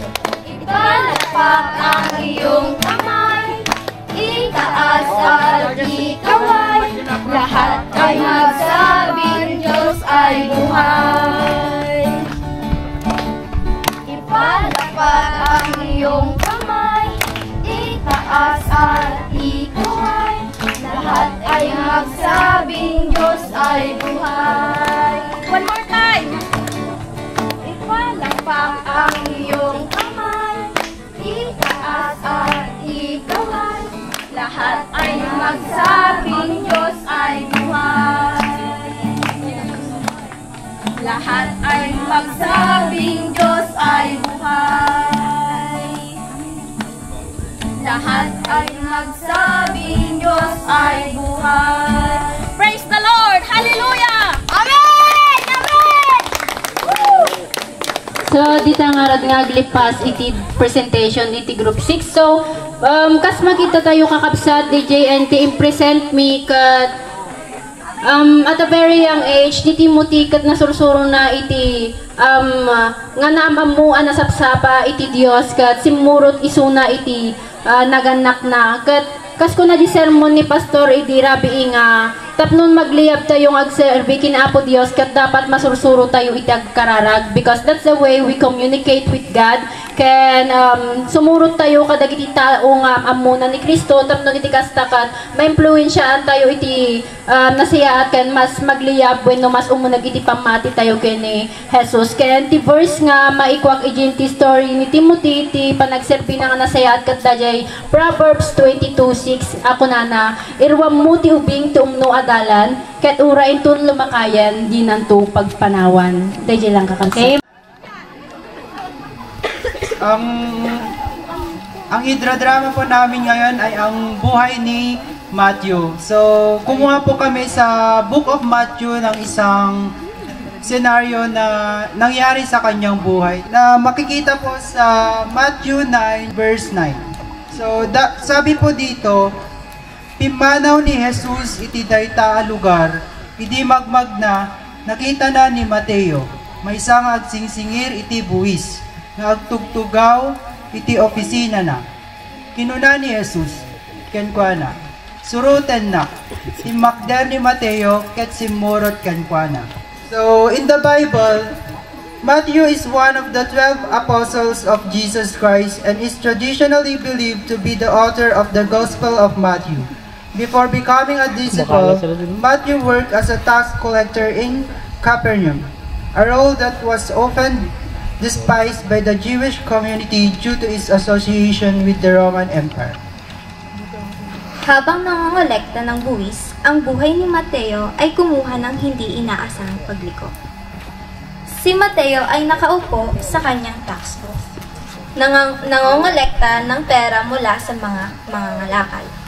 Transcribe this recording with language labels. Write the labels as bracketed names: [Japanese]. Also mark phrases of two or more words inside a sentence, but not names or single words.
[Filipino] Ipalapak Ipalakpak ang iyong kamay, itaas at ikaway, lahat ay magsabing Diyos ay buhay. Ipalakpak ang iyong kamay, itaas at ikaway, lahat ay magsabing Diyos ay buhay. [English] One more time! [Filipino] Ipalakpak ang iyong kamay, itaas at ikaway, lahat ay magsabing Diyos ay buhay. Lahat ay magsabing Diyos ay buhay. Lahat ay magsabing Diyos ay buhay. [English] Praise the Lord! Hallelujah! Amen! Amen! [Iloko] So, dito nga rad nga glipas iti presentation iti group 6. So, kas makita tayo kakabsat DJ and i-present me kat [English] at a very young age [Iloko] ni Timothy kat nasursuro na iti nga naamamuan na sapsapa iti Dios kat simurot isuna iti naganak na kat kas ko na di sermon ni pastor iti rabi nga tapnon magliyab tayong agserbi kinapo Dios kat dapat masursuro tayo iti agkararag [English] because that's the way we communicate with God. [Iloko] Ken sumurot tayo kadagiti tao nga amuna ni Kristo tapno iti kastakat maimpluwensyaan tayo iti nasiyaat ken mas magliyab wenno mas umunag iti pamati tayo ken ni Jesus. Ken ti verse nga maikwak iti story ni Timothy ti panagserbi nga nasayaat ket dayay Proverbs 22:6 ako nana irwam mo ti ubing ti umno adalan ket urain tun lumakayan di nanto pagpanawan. Dayay lang kakansa. [Filipino] Ang hidradrama po namin ngayon ay ang buhay ni Matthew. So, kumuha po kami sa Book of Matthew ng isang senaryo na nangyari sa kanyang buhay na makikita po sa Matthew 9 verse 9. So, sabi po dito, [Iloko] pimanaw ni Jesus iti dayta a lugar, idi magmag na nakita na ni Mateo, may isang agsingsingir iti buwis, na agtugtugaw iti opisina na. Kinuna ni Jesus, kenkwana, suruten na, simakder ni Mateo ket simurot kenkwana. [English] So, in the Bible, Matthew is one of the 12 apostles of Jesus Christ and is traditionally believed to be the author of the Gospel of Matthew. Before becoming a disciple, Matthew worked as a tax collector in Capernaum, a role that was often despised by the Jewish community due to its association with the Roman Empire. [Filipino] Habang nangongolekta ng buwis, ang buhay ni Mateo ay kumuha ng hindi inaasahang pagliko. Si Mateo ay nakaupo sa kanyang [English] tax booth, [Filipino] nangongolekta ng pera mula sa mga ngalakal.